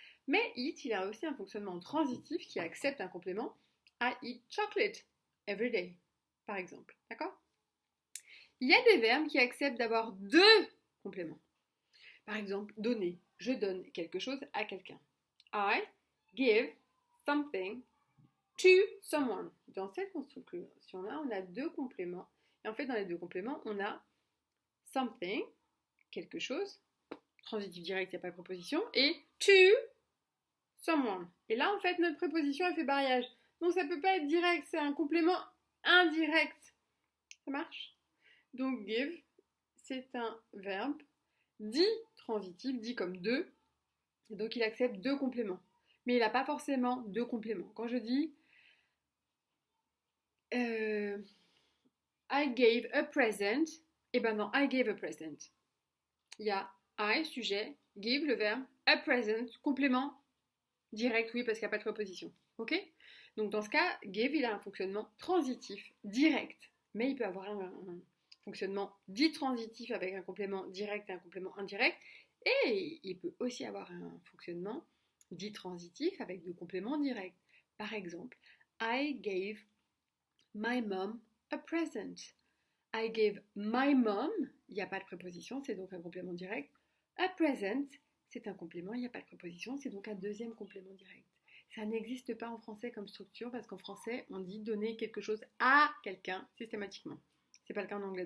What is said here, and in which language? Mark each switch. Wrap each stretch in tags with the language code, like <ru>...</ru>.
<fr>Mais eat, il a aussi un fonctionnement transitif qui accepte un complément.</fr> <en>I eat chocolate every day,</en> <fr>par exemple. D'accord? Il y a des verbes qui acceptent d'avoir 2 compléments. Par exemple, donner. Je donne quelque chose à quelqu'un.</fr> <en>I give something to someone.</en> <fr>Dans cette construction-là, on a 2 compléments. Et en fait, dans les 2 compléments, on a something, quelque chose, transitif direct, il n'y a pas de préposition, et to someone. Et là, en fait, notre préposition, elle fait barrage. Donc, ça ne peut pas être direct, c'est un complément indirect. Ça marche? Donc, give, c'est un verbe dit transitif, dit comme 2, et donc il accepte 2 compléments. Mais il n'a pas forcément 2 compléments. Quand je dis</fr> <en>I gave a present,</en> <fr>et ben non,</fr> <en>I gave a present.</en> <fr>Il y a I, sujet, give, le verbe, a present, complément, direct, oui, parce qu'il n'y a pas de préposition. Ok? Donc dans ce cas, give, il a un fonctionnement transitif, direct, mais il peut avoir un fonctionnement dit transitif avec un complément direct et un complément indirect, et il peut aussi avoir un fonctionnement dit transitif avec 2 compléments directs. Par exemple,</fr> <en>I gave my mom a present. I gave my mom,</en> <fr>il n'y a pas de préposition, c'est donc un complément direct. A present, c'est un complément, il n'y a pas de préposition, c'est donc un deuxième complément direct. Ça n'existe pas en français comme structure parce qu'en français, on dit donner quelque chose à quelqu'un systématiquement. C'est pas le cas en anglais.</fr>